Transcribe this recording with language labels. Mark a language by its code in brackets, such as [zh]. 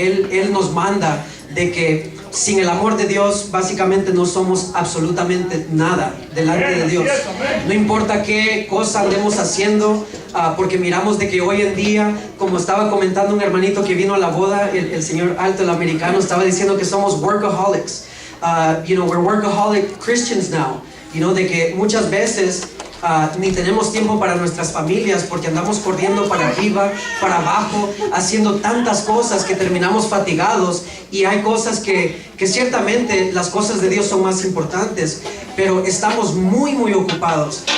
[es] Él nos manda de que sin el amor de Dios básicamente no somos absolutamente nada delante de Dios. No importa qué cosa andemos haciendo, porque miramos de que hoy en día, como estaba comentando un hermanito que vino a la boda, el señor Alto, el americano, estaba diciendo que somos workaholics. [en] We're workaholic Christians now. [es] De que muchas veces ni tenemos tiempo para nuestras familias, porque andamos corriendo para arriba, para abajo, haciendo tantas cosas que terminamos fatigados. Y hay cosas que ciertamente las cosas de Dios son más importantes, pero estamos muy ocupados.